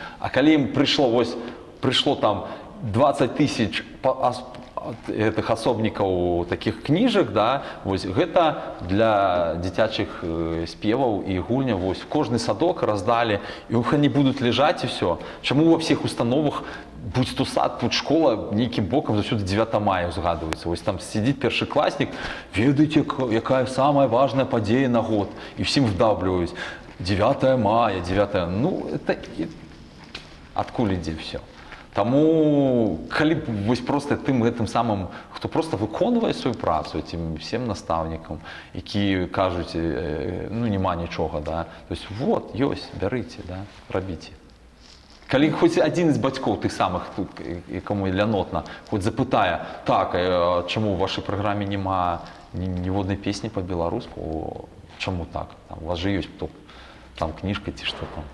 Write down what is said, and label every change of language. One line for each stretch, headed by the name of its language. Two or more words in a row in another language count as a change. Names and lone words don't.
Belarusian: А калі ім прыйшло там 20 тысяч гэтых асобнікаў такіх кніжак, да, вось гэта для дзіцячых спеваў і гульняў, вось кожны садок раздалі, і они будуць ляжаць і ўсё. Чаму ва ўсіх установах, будь то сад, будь школа, нейкім бокам заўсёды 9 мая узгадваецца. Вось там сидзіць першакласнік, ведаеце, якая самая важная падзея на год, і ўсім вдавліваюць 9 мая, 9, ну, это адкуль ідзе ўсё. Таму, калі вось проста тым гэтым самым, хто проста выконвае сваю працу,
Russian: этим всем
Belarusian: настаўнікам, які кажуць, ну, няма нічога, да,
Russian: то есть, вот,
Belarusian: ёсць, бярыце, да, рабіце. Калі хоць адзін з бацькоў тых самых, якому лянотна, хоць запытае, так, чаму ў вашай праграме няма ніводнай песні па-беларуску, чаму так, там, у вас же ёсць там кніжка ці што там.